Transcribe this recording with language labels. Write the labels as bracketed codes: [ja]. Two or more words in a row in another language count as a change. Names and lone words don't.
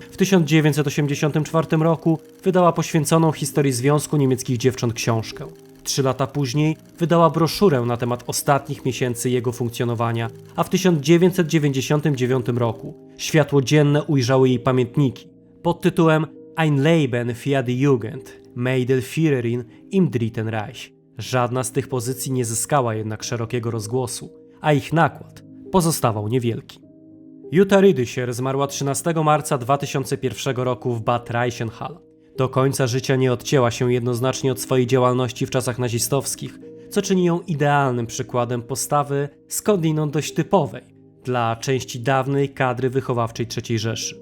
[pl] W 1984 roku wydała poświęconą historii Związku Niemieckich Dziewcząt książkę. 3 lata później wydała broszurę na temat ostatnich miesięcy jego funkcjonowania, a w 1999 roku światło dzienne ujrzały jej pamiętniki pod tytułem [de] Ein Leben für die Jugend, Mädelführerin im Dritten Reich. [pl] Żadna z tych pozycji nie zyskała jednak szerokiego rozgłosu, a ich nakład pozostawał niewielki. Jutta Rüdiger zmarła 13 marca 2001 roku w Bad Reichenhall. Do końca życia nie odcięła się jednoznacznie od swojej działalności w czasach nazistowskich, co czyni ją idealnym przykładem postawy skądinąd dość typowej dla części dawnej kadry wychowawczej III Rzeszy.